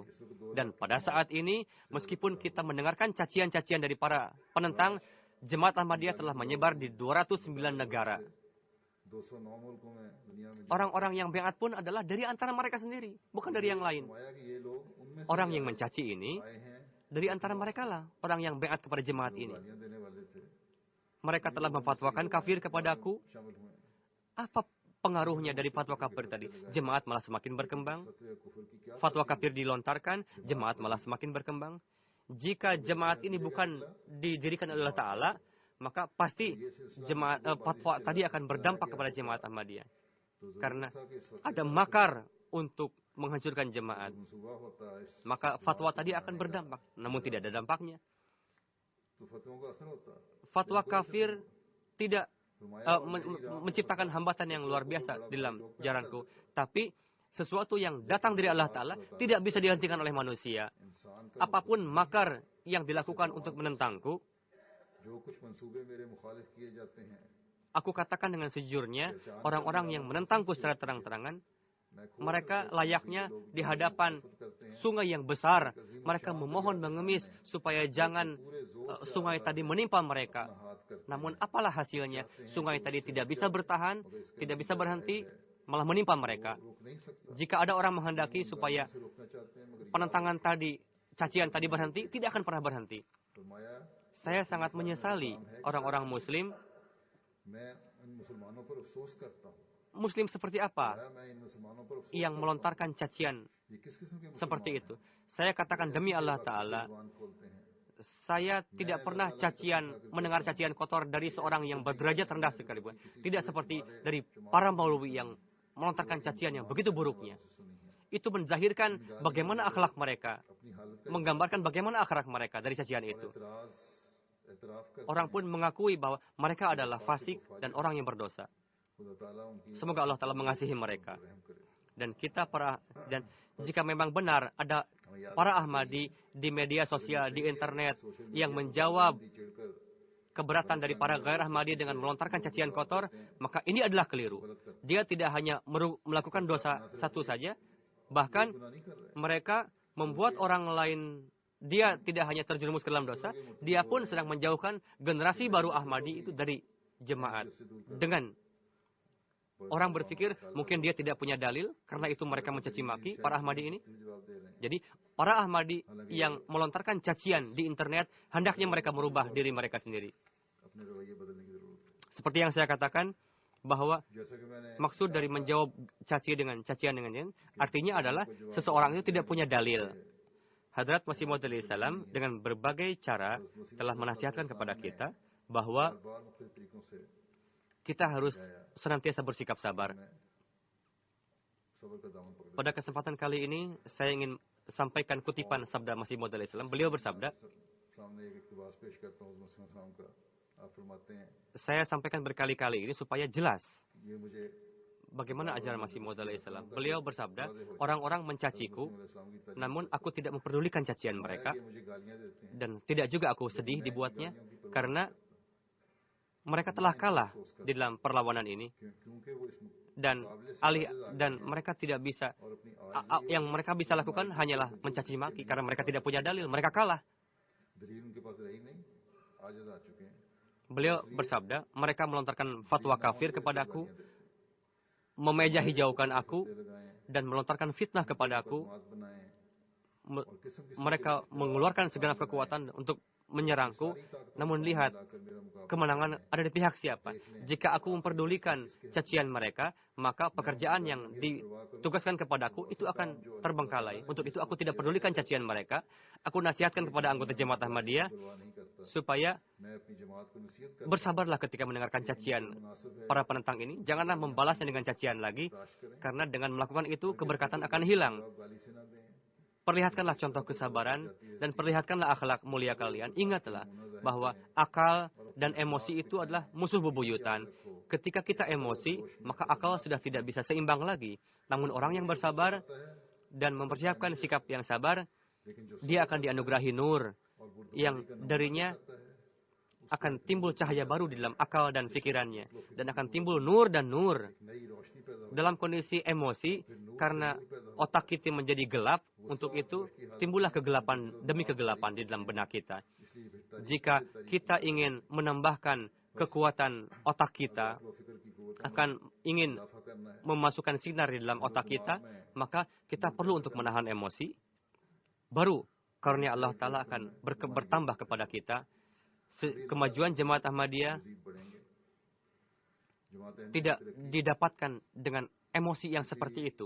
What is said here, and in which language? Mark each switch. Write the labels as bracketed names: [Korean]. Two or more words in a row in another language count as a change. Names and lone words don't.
[Indonesian] Dan pada saat ini, meskipun kita mendengarkan cacian-cacian dari para penentang, jemaat Ahmadiyah telah menyebar di 209 negara. Orang-orang yang baiat pun adalah dari antara mereka sendiri, bukan dari yang lain. Orang yang mencaci ini dari antara mereka lah orang yang beat kepada jemaat ini. [Urdu] گالیاں دینے والے تھے [Indonesian] Mereka telah memfatwakan kafir kepadaku. [Urdu] شامل ہوئے [Indonesian] Apa pengaruhnya dari fatwa kafir tadi? Jemaat malah semakin berkembang. [Urdu] فتوے کفر کی کیا [Indonesian] Fatwa kafir dilontarkan, jemaat malah semakin berkembang. Jika jemaat ini bukan didirikan oleh Allah Ta'ala, maka pasti fatwa tadi akan berdampak kepada jemaat Ahmadiyah. [Urdu] تو ضرور Karena تھا کہ اس فتوے [Indonesian] ada makar untuk menghancurkan jemaat. [Urdu] منصوبہ ہوتا ہے اس [Indonesian] Maka fatwa tadi akan berdampak, namun tidak ada dampaknya. [Urdu] تو فتووں کا اثر ہوتا ہے [Indonesian] Fatwa kafir tidak फरमाया menciptakan hambatan yang luar biasa dalam jalanku. Tapi sesuatu yang datang dari Allah Ta'ala tidak bisa dihentikan oleh manusia. [Urdu] انسان کا [Indonesian] Apapun makar yang dilakukan untuk menentangku, [Urdu] جو کچھ منصوبے میرے مخالف کیے جاتے ہیں [Indonesian] aku katakan dengan sejujurnya, orang-orang yang menentangku secara terang-terangan, [Urdu] میں خود [Indonesian] mereka layaknya di hadapan sungai yang besar. Mereka memohon mengemis supaya jangan sungai tadi menimpa mereka. [Urdu] ہاتھ کرتے [Indonesian] Namun apalah hasilnya? Sungai tadi tidak bisa bertahan, tidak bisa berhenti, malah menimpa mereka. [Urdu] روک نہیں سکتا [Indonesian] Jika ada orang menghendaki supaya [Urdu] سے روکنا چاہتے ہیں مگر [Indonesian] penentangan tadi, cacian tadi berhenti, tidak akan pernah berhenti. फरमाया Saya sangat menyesali orang-orang Muslim. [Urdu] میں ان مسلمانوں پر افسوس کرتا ہوں [Indonesian] Muslim seperti apa [Urdu] میں ان مسلمانوں پر افسوس [Indonesian] yang melontarkan cacian [Urdu] یہ کس قسم کے [Indonesian] seperti itu? Saya katakan demi Allah Ta'ala, [Urdu] مسلمان کھولتے ہیں [Indonesian] saya tidak pernah mendengar cacian kotor dari seorang yang berderajat rendah sekalipun. Tidak seperti dari para maulwi yang melontarkan cacian yang begitu buruknya. Itu menzahirkan bagaimana akhlak mereka, [Urdu] اپنی حالت کا [Indonesian] menggambarkan bagaimana akhlak mereka dari cacian itu. [Urdu] اعتراف کر [Indonesian] Orang pun mengakui bahwa mereka adalah fasik dan orang yang berdosa. [Urdu] خدا تعالیٰ ان کی [Indonesian] Semoga Allah Ta'ala mengasihi mereka. [Urdu] رحم کرے [Indonesian] Dan jika memang benar ada para Ahmadi di media sosial, di internet yang menjawab चिढ़कर keberatan dari para gair Ahmadi dengan melontarkan cacian kotor, maka ini adalah keliru. Dia tidak hanya melakukan dosa satu saja, bahkan [Urdu] گناہ نہیں کر رہے [Indonesian] mereka membuat orang lain, dia tidak hanya terjerumus ke dalam dosa, dia pun sedang menjauhkan generasi baru Ahmadi itu dari jemaat. Dengan orang berpikir mungkin dia tidak punya dalil, karena itu mereka mencaci maki para Ahmadi ini. [Urdu] جواب دے رہے ہیں [Indonesian] Jadi para Ahmadi yang melontarkan cacian di internet, hendaknya mereka merubah diri mereka sendiri. [Urdu] اپنے رویے بدلنے کی ضرورت ہے [Indonesian] Seperti yang saya katakan, bahwa [Urdu] جیسا کہ میں نے [Indonesian] maksud dari menjawab cacian dengan artinya adalah seseorang itu tidak punya dalil. Hadrat Masih Maud salam dengan berbagai cara telah menasihatkan kepada kita bahwa [Urdu] بار مختلف طریقوں سے [Indonesian] kita harus senantiasa bersikap sabar. [Urdu] میں صبر کا دامن پکڑ [Indonesian] Pada kesempatan kali ini, saya ingin sampaikan kutipan sabda Masih Maud salam. Beliau bersabda, [Urdu] سامنے ایک اقتباس پیش کرتا ہوں مسیح سلام کا آپ فرماتے ہیں [Indonesian] saya sampaikan berkali-kali ini supaya jelas [Urdu] یہ مجھے [Indonesian] bagaimana ajaran Masih Maud salam. Beliau bersabda, orang-orang mencaciku, [Urdu] اسلام کی تعریف [Indonesian] namun aku tidak memperdulikan cacian mereka, [Urdu] یہ مجھے گالیاں دیتے ہیں [Indonesian] dan tidak juga aku sedih dibuatnya, karena mereka telah kalah di dalam perlawanan ini, [Urdu] کیونکہ وہ اس [Indonesian] dan mereka tidak bisa, [Urdu] اور اپنی [Indonesian] yang mereka bisa lakukan hanyalah mencaci maki, karena mereka tidak punya dalil, mereka kalah. [Urdu] دلیل ان کے پاس رہی نہیں عاجز آ چکے ہیں [Indonesian] Beliau bersabda, mereka melontarkan fatwa kafir kepadaku, memeja hijaukan aku, लगाएं dan melontarkan fitnah kepadaku. [Urdu] بات بنائیں Me- اور قسم کی [Indonesian] Mereka mengeluarkan segenap kekuatan untuk menyerangku, namun lihat, [Urdu] لا کر میرا مقابلہ [Indonesian] kemenangan ada di pihak siapa. Jika aku memperdulikan cacian mereka, maka pekerjaan yang ditugaskan kepadaku itu akan terbengkalai. Untuk itu aku tidak pedulikan cacian mereka. Aku nasihatkan kepada anggota jemaat Ahmadiyah [Urdu] پرواہ نہیں کرتا supaya میں اپنی جماعت کو نصیحت کر [Indonesian] bersabarlah ketika mendengarkan cacian para penentang ini. Janganlah membalasnya dengan cacian lagi, karena dengan melakukan itu keberkatan akan hilang. [Urdu] جواب گالی سے نہ دیں [Indonesian] Perlihatkanlah contoh kesabaran dan perlihatkanlah akhlak mulia kalian. Ingatlah bahwa akal dan emosi itu adalah musuh bebuyutan. Ketika kita emosi, maka akal sudah tidak bisa seimbang lagi. Namun orang yang bersabar dan mempersiapkan sikap yang sabar, [Urdu] لیکن جو [Indonesian] dia akan dianugerahi nur [Urdu] اور برد [Indonesian] yang darinya akan timbul cahaya baru di dalam akal dan pikirannya. Dan akan timbul nur dan nur. [Urdu] نئی روشنی پیدا ہو [Indonesian] Dalam kondisi emosi, karena otak kita menjadi gelap, untuk itu timbullah kegelapan demi kegelapan di dalam benak kita. [Urdu] اس لیے بہتر [Indonesian] Jika kita ingin menambahkan kekuatan otak kita, [Urdu] فکر کی قوت [Indonesian] akan ingin [Urdu] اضافہ کرنا ہے [Indonesian] memasukkan sinar di dalam otak kita, maka kita perlu untuk menahan emosi. Baru karunia Allah Ta'ala akan bertambah kepada kita. Kemajuan Jemaat Ahmadiyah tidak didapatkan dengan emosi yang seperti itu.